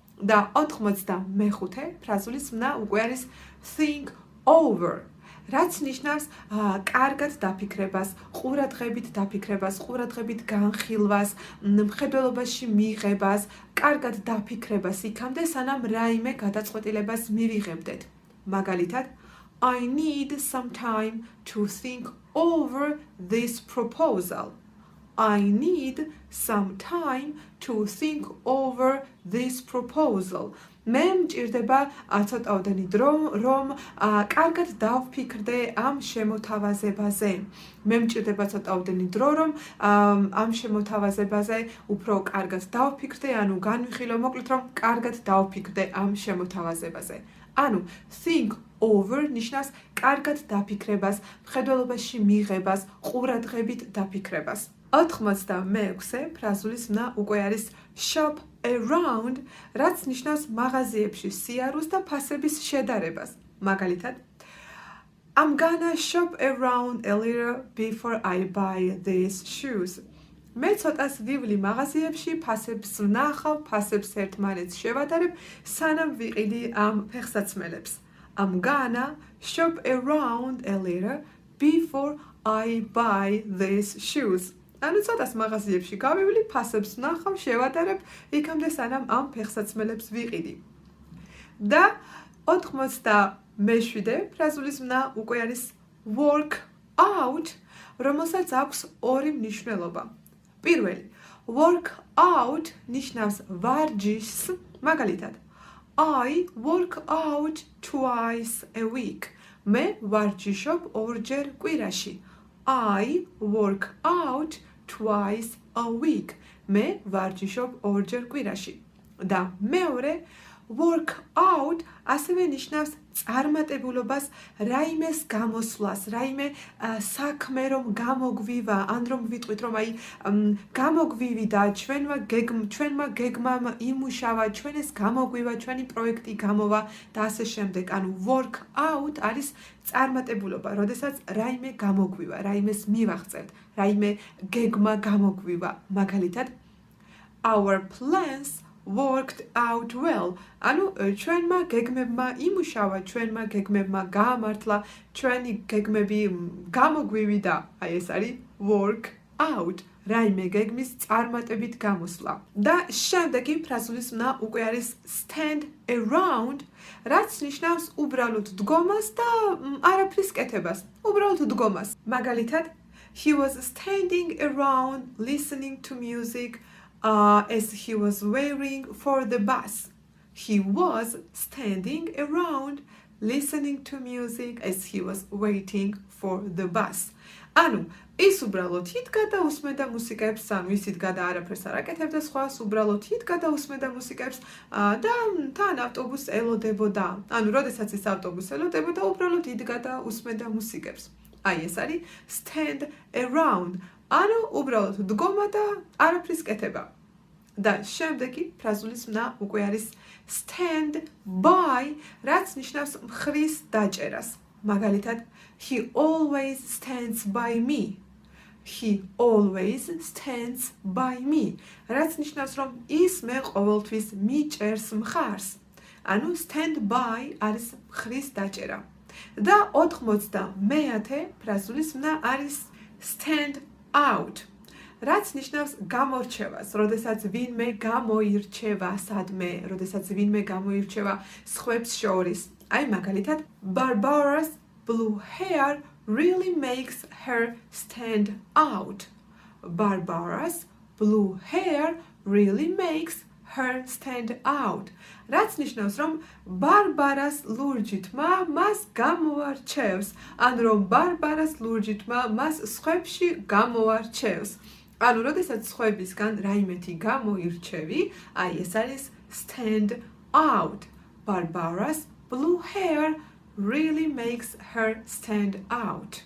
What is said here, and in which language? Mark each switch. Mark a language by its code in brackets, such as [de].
[ka] და 95 ფრაზულის მნა უკვე არის think over, რაც ნიშნავს კარგად დაფიქრებას, ყურადღებით დაფიქრებას, ყურადღებით განხილვას, მხედველობაში მიღებას, კარგად დაფიქრებას იქამდე, სანამ რაიმე გადაწყვეტილებას მივიღებდეთ. მაგალითად, [en] I need some time to think over this proposal. I need some time to think over this proposal. [ka] მე მჭირდება ცოტაოდენი დრო, რომ კარგად დავფიქრდე ამ შემოთავაზებაზე. მე მჭირდება ცოტაოდენი დრო, რომ ამ შემოთავაზებაზე უფრო კარგად დავფიქრდე, ანუ განვიხილო, მოკლედ რომ კარგად დავფიქრდე ამ შემოთავაზებაზე. ანუ think over ნიშნავს კარგად დაფიქრებას, მხედველობაში მიღებას, ყურადღებით დაფიქრებას. 96 ფრაზულის მნა უკვე არის shop around, რაც ნიშნავს მაღაზიებში სიარულს და ფასების შედარებას. მაგალითად, [en] I'm gonna shop around a little before I buy these shoes. [ka] მე ცოტას ვივლი მაღაზიებში, ფასებს ვნახავ, ფასებს ერთმანეთს შევადარებ, სანამ ვიყიდი ამ ფეხსაცმელებს. [en] I'm gonna shop around a little before I buy these shoes. [ka] ანუ ცოტას მაღაზიებში გავივლი, ფასებს ვნახავ, შევადარებ, იქამდე სანამ ამ ფეხსაცმელებს ვიყიდი. და 97 ფრაზულის მნა უკვე არის work out, რომელსაც აქვს ორი მნიშვნელობა. პირველი, [en] work out [ka] ნიშნავს ვარჯიშს, მაგალითად, [en] I work out twice a week. [ka] მე ვარჯიშობ ორჯერ კვირაში. [en] I work out twice a week. [ka] მე ვარჯიშობ ორჯერ კვირაში. და მეორე, work out ასევე ნიშნავს წარმატებულობას, რაიმეს გამოსვლას, რაიმე საქმე რომ გამოგვივა, ან რომ ვიტყვით რომ აი გამოგვივიდა, ჩვენმა გეგმამ იმუშავა, ჩვენ ეს გამოგვივა, ჩვენი პროექტი გამოვა და ასე შემდეგ. ანუ work out არის წარმატებულობა, როდესაც რაიმე გამოგვივა, რაიმეს მივაღწევთ, რაიმე გეგმა გამოგვივა. მაგალითად, [en] our plans worked out well. [ka] ანუ ჩვენმა გეგმებმა იმუშავა, ჩვენმა გეგმებმა გაამართლა, ჩვენი გეგმები გამოგვივიდა. აი ეს არის work out. რაიმე გეგმის წარმატებით გამოსვლა. და შემდეგი ფრაზულისმნა უკვე არის stand around, რაც ნიშნავს უბრალოდ დგომას და არაფრის კეთებას. უბრალოდ დგომას. მაგალითად, [en] he was standing around listening to music as he was waiting for the bus. He was standing around listening to music as he was waiting for the bus. [ka] ანუ ის უბრალოდ იდგა და უსმენდა მუსიკებს, ანუ ის იდგა და არაფერს არ აკეთებდა სხვას, უბრალოდ იდგა და უსმენდა მუსიკებს და თან ავტობუსს ელოდებოდა. ანუ როდესაც ის ავტობუსს ელოდებოდა, უბრალოდ იდგა და უსმენდა მუსიკებს. აი ეს არის stand around. ანუ უბრალოდ დგომა და არაფრის კეთება. და შემდეგი ფრაზულისმნა უკვე არის stand by, რაც ნიშნავს მხრის დაჭერას. მაგალითად, [en] he always stands by me. He always stands by me. [ka] რაც ნიშნავს რომ ის მე ყოველთვის მიჭერს მხარს. ანუ stand by არის მხრის დაჭერა. და 91 ფრაზულისმნა არის stand out. რაც ნიშნავს გამორჩევას, როდესაც ვინმე გამოირჩევა სადმე, როდესაც ვინმე გამოირჩევა სხვებს შორის. აი მაგალითად, [en] Barbara's blue hair really makes her stand out. Barbara's blue hair really makes her stand out. [ka] რაც ნიშნავს რომ ბარბარას ლურჯი თმა მას გამოარჩევს, ან რომ ბარბარას ლურჯი თმა მას სხვებში გამოარჩევს. ანუ როდესაც სხვებისგან რაიმეთი გამოირჩევი, აი ეს არის stand out. [en] Barbara's blue hair really makes her stand out.